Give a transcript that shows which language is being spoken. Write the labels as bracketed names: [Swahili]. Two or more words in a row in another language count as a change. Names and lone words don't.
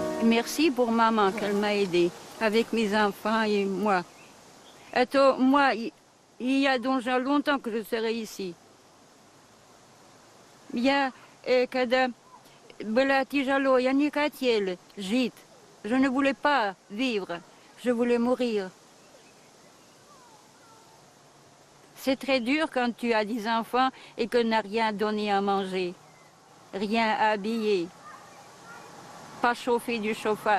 [French] merci pour maman qu'elle m'a aidée avec mes enfants et moi. Attends, moi, il y a déjà longtemps que je serai ici. [Russian] Я, когда была тяжело, я не хотела жить. [French] Je ne voulais pas vivre, je voulais mourir. C'est très dur quand tu as des enfants et que n'a rien donné à manger, rien à habiller, pas chauffer du chauffage.